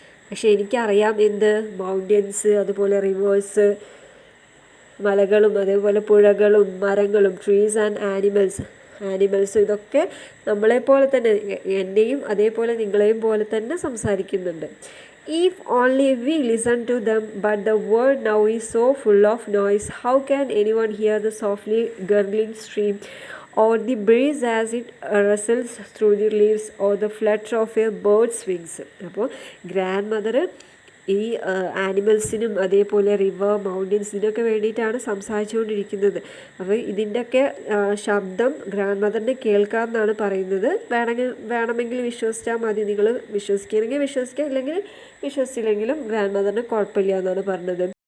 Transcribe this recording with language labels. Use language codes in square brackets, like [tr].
[ml] പക്ഷേ എനിക്കറിയാം എന്ത്, മൗണ്ടൻസ്, അതുപോലെ റിവേഴ്സ്, മലകളും, അതേപോലെ പുഴകളും, മരങ്ങളും, ട്രീസ് ആൻഡ് ആനിമൽസ് ഇതൊക്കെ നമ്മളെപ്പോലെ തന്നെ, എന്നെയും അതേപോലെ നിങ്ങളെയും പോലെ തന്നെ സംസാരിക്കുന്നുണ്ട്. [en] If only we listen to them, but the world now is so full of noise. How can anyone hear the softly gurgling stream, or the breeze as it rustles through the leaves, or the flutter of a bird's wings? [ml] അപ്പോൾ grand mother ഈ ആനിമൽസിനും അതേപോലെ river, mountains ഇതിനൊക്കെ വേണ്ടിയിട്ടാണ് സംസാരിച്ചുകൊണ്ടിരിക്കുന്നത്. അപ്പോൾ ഇതിൻ്റെയൊക്കെ ശബ്ദം grand മദറിനെ കേൾക്കാമെന്നാണ് പറയുന്നത്. വേണമെങ്കിൽ വിശ്വസിച്ചാൽ മതി, നിങ്ങൾ വിശ്വസിക്കുകയാണെങ്കിൽ വിശ്വസിക്കുക, ഇല്ലെങ്കിൽ വിശ്വസിച്ചില്ലെങ്കിലും ഗ്രാൻഡ് മദറിന് കുഴപ്പമില്ല എന്നാണ് പറഞ്ഞത്.